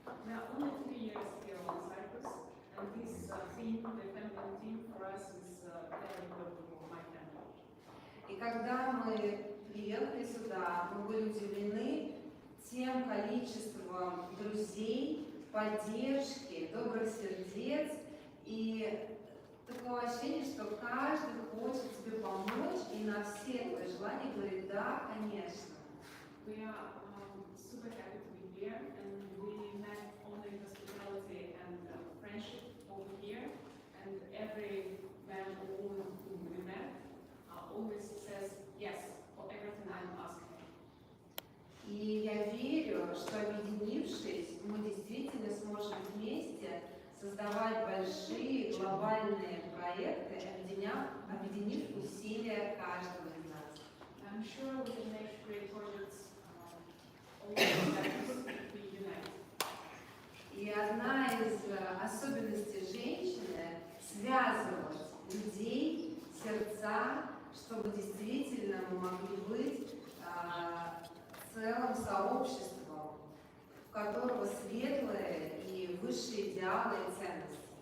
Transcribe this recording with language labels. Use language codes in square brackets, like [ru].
[en] We are only 3 years here on Cyprus, and this theme, the family theme, for us is very important for my family. [ru] И когда мы приехали сюда, мы были удивлены тем количеством друзей, поддержки, добрых сердец и такое ощущение, что каждый хочет тебе помочь и на все твои желания говорит «да, конечно». [en] We are super happy to be here, and we met only hospitality and friendship over here, and every man or woman whom we met always says yes for everything I'm asking. [ru] И я верю, что объединившись, мы действительно сможем вместе создавать большие глобальные проекты, объединив усилия каждого из нас. [en] I'm sure we can make great projects all if we unite. [ru] И одна из особенностей женщины – связывать людей, сердца, чтобы действительно мы могли быть целым сообществом, в которого светлые и высшие идеалы и ценности.